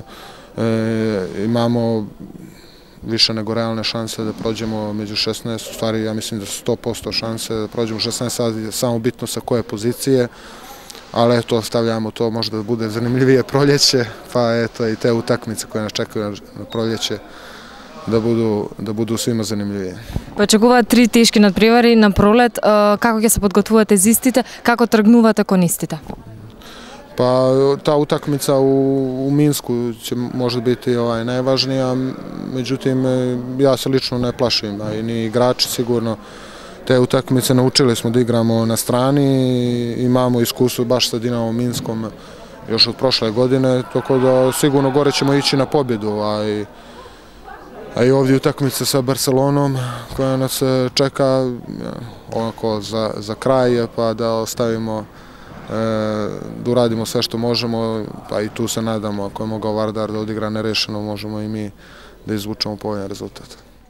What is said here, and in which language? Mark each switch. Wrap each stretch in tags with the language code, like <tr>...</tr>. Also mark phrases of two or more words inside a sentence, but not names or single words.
<sr>Imamo više nego realne šanse da prođemo među 16, u stvari ja mislim da su 100% šanse da prođemo 16, sad je samo bitno sa koje pozicije, ali eto, ostavljamo to možda da bude zanimljivije proljeće, pa eto i te utakmice koje nas čekaju na proljeće da budu svima zanimljivije.</sr> <mk>Очекуваат 3 тешки надпревари на пролет. Како ќе се подготвувате за истите? Како тргнувате кон истите?</mk> <sr>Pa ta utakmica u Minsku će možda biti najvažnija, međutim ja se lično ne plašim, a i ni igrači sigurno. Te utakmice naučili smo da igramo na strani, imamo iskustvo baš sa Dinamom Minskom još od prošle godine, tako da sigurno gore ćemo ići na pobjedu, a i ovdje utakmica sa Barcelonom koja nas čeka ovako za kraj, pa da ostavimo, da uradimo sve što možemo, pa i tu se nadamo, ako je mogao Vardar da odigra nerešeno, možemo i mi da izvučemo povoljan rezultat.</sr>